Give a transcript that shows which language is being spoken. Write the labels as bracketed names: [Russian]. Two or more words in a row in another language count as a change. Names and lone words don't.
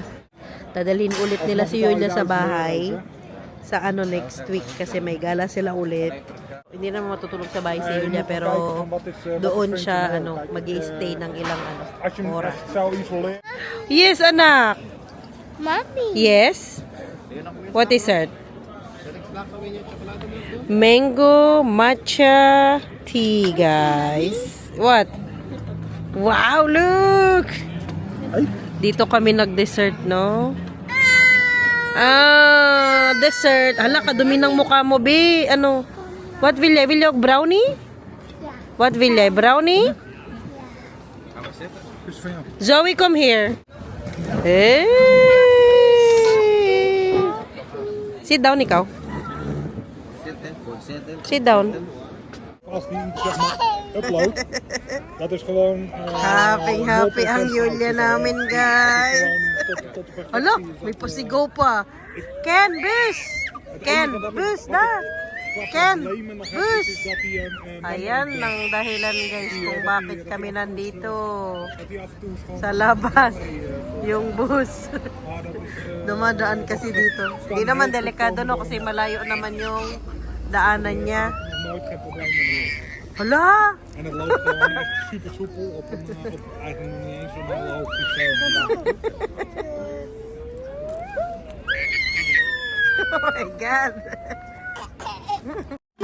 [Filipino] Dadalhin ulit nila si Yulia sa bahay sa [English] next week [Filipino] kasi may gala sila ulit. Hindi naman matutulog sa bahay si Yulia pero doon siya mag-i-stay ng ilang oras. [English] Yes, anak. Mommy. Yes. What is it? Mango matcha tea, guys. What? Wow, look! [Filipino] Dito kami nag-dessert, no? Dessert. Hala, kadumi ng mukha mo, be. [English] What will you brownie? What will you? Brownie? Zoe, come here. Hey! Sit down, ikaw. Sit down. [Dutch] Als die zeg maar upload, dat is gewoon... [Filipino] Happy ang Yulia namin, guys. [Dutch] tot de [Filipino] Hala, may pasigaw pa. Ken, bus! Ken, bus na! [Dutch] qua Ken, problemen nog Bus. hebt, is dat hij een [Filipino] Ayan ang dahilan guys kung bakit kami nandito [Dutch] dat hij af en toe gewoon [Filipino] sa labas. Yung bus. [Dutch] maar dat is [Filipino] Dumadaan kasi dito. Hindi naman delikado no kasi malayo naman yung daanan niya. [Dutch] nog nooit geen probleem mee. [Filipino] Hala! [Dutch] En het loopt gewoon echt super soepel op een eigenlijk nog niet eens een heel hoog systeem. [English] Oh my God!